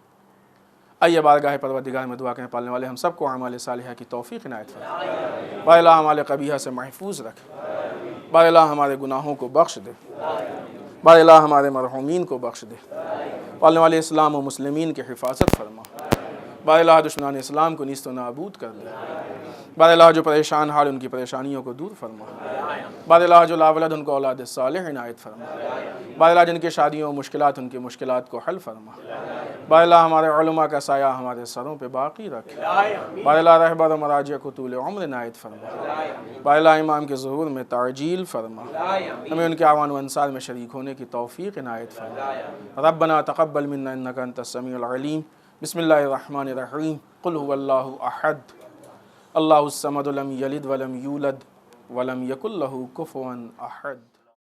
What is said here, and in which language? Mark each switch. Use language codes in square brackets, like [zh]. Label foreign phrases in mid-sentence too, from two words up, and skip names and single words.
[ur] آئیے بارگاہ پروردگار میں دعا کریں، پالنے والے ہم سب کو اعمال صالحہ کی توفیق عنایت فرما۔ بار الہ اعمال قبیحہ سے محفوظ رکھ، بار الہ ہمارے گناہوں کو بخش دے، بار الہ ہمارے مرحومین کو بخش دے، پالنے والے اسلام و مسلمین کی حفاظت فرما، بار الہ دشمنان اسلام کو نیست و نابود کر دے، بار الہ جو پریشان حال ان کی پریشانیوں کو دور فرما، بار الہ جو لاولد ان کو اولاد صالح عنایت فرما، بار الہ جن کی شادیوں و مشکلات ان کی مشکلات کو حل فرما، بار الہ ہمارے علماء کا سایہ ہمارے سروں پہ باقی رکھ، بار الہ رہبر و مراجع کو طول عمر عنایت فرما، بار الہ امام کے ظہور میں تعجیل فرما، ہمیں ان کے اعوان و انصار میں شریک ہونے کی توفیق عنایت فرما۔ [ar] ربنا تقبل منا انک انت السمیع العلیم۔ بسم اللہ الرحمن الرحیم۔ قل هو اللہ احد اللہ الصمد لم یلد ولم یولد ولم یکن لہ کفوا احد۔